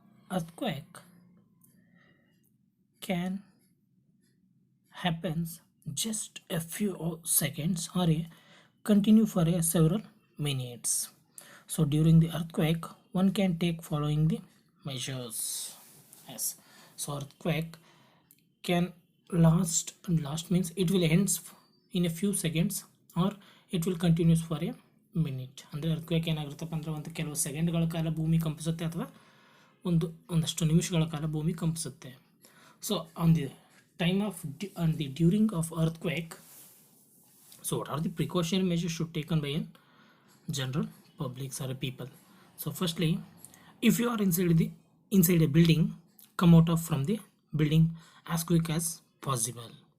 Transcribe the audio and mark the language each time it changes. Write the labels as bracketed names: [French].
[English] Earthquake can happens just a few seconds or continue for several minutes. So during the earthquake, one can take following the measures. Yes. So earthquake can last means it will ends in a few seconds or it will continues for a minute. [Kannada] ಅಂದರೆ earthquake ಏನಾಗಿರುತ್ತಪ್ಪ ಅಂದರೆ ಒಂದು ಕೆಲವು ಸೆಕೆಂಡ್ಗಳ ಕಾಲ ಭೂಮಿ ಕಂಪಿಸುತ್ತೆ ಅಥವಾ ಒಂದಷ್ಟು ನಿಮಿಷಗಳ ಕಾಲ ಭೂಮಿ ಕಂಪಿಸುತ್ತೆ. [English] So on the time of during of earthquake, so what are the precautionary measures should taken by a general publics or people? So firstly, if you are inside a building, come out of from the building as quick as possible.